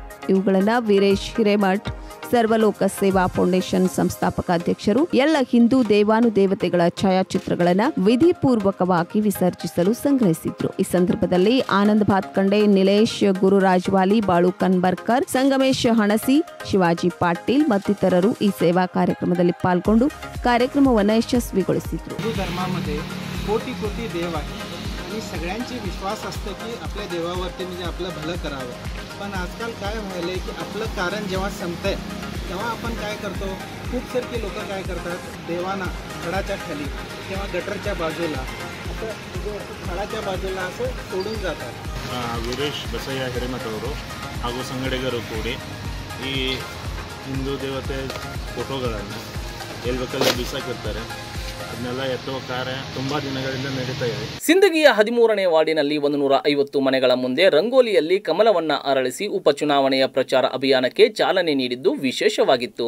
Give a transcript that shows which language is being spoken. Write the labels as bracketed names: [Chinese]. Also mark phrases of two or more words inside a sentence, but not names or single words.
[Kannada] ಇವುಗಳನ್ನ ವೀರೇಶ್ ಹಿರೇಮಠ್ ಸರ್ವಲೋಕ ಸೇವಾ ಫೌಂಡೇಶನ್ ಸಂಸ್ಥಾಪಕ ಅಧ್ಯಕ್ಷರು ಎಲ್ಲ ಹಿಂದೂ ದೇವಾನುದೇವತೆಗಳ ಛಾಯಾಚಿತ್ರಗಳನ್ನ ವಿಧಿಪೂರ್ವಕವಾಗಿ ವಿಸರ್ಜಿಸಲು ಸಂಗ್ರಹಿಸಿದ್ರು. ಈ ಸಂದರ್ಭದಲ್ಲಿ ಆನಂದ್ ಭಾತ್ಕಂಡೆ, ನಿಲೇಶ್, ಗುರುರಾಜ್ ವಾಲಿ, ಬಾಳು ಕನ್ಬರ್ಕರ್, ಸಂಗಮೇಶ್ ಹಣಸಿ, ಶಿವಾಜಿ ಪಾಟೀಲ್ ಮತ್ತಿತರರು ಈ ಸೇವಾ ಕಾರ್ಯಕ್ರಮದಲ್ಲಿ ಪಾಲ್ಗೊಂಡು ಕಾರ್ಯಕ್ರಮವನ್ನು ಯಶಸ್ವಿಗೊಳಿಸಿದ್ರು. [Marathi] हिंदू धर्मामध्ये कोटी कोटी देव आहेत आणि सगळ्यांची विश्वास असतं की आपल्या देवावरती म्हणजे आपलं भलं करावं. पण आजकाल काय व्हायलंय की आपलं कारण जेव्हा संपतंय तेव्हा आपण काय करतो, खूप सारखी लोक काय करतात, देवांना झाडाच्या खाली किंवा गटरच्या बाजूला असं म्हणजे झाडाच्या बाजूला असं सोडून जातात. [Kannada] ವೀರೇಶ್ ಬಸಯ್ಯ ಹಿರೇಮಠ ಅವರು ಹಾಗೂ ಸಂಗಡಿಗರು ಕೂಡಿ ಈ ಹಿಂದೂ ದೇವತೆ ಫೋಟೋಗಳನ್ನು ಎಲ್ಲಿ ಬೇಕಲ್ಲ ಬಿಸಾಕಿರ್ತಾರೆ. ಅದನ್ನೆಲ್ಲ ಎತ್ತುವ ಕಾರ್ಯ ತುಂಬಾ ದಿನಗಳಿಂದ ನಡೀತಾ ಇದೆ. ಸಿಂದಗಿಯ 13ನೇ ವಾರ್ಡಿನಲ್ಲಿ 150 ಮನೆಗಳ ಮುಂದೆ ರಂಗೋಲಿಯಲ್ಲಿ ಕಮಲವನ್ನ ಅರಳಿಸಿ ಉಪಚುನಾವಣೆಯ ಪ್ರಚಾರ ಅಭಿಯಾನಕ್ಕೆ ಚಾಲನೆ ನೀಡಿದ್ದು ವಿಶೇಷವಾಗಿತ್ತು.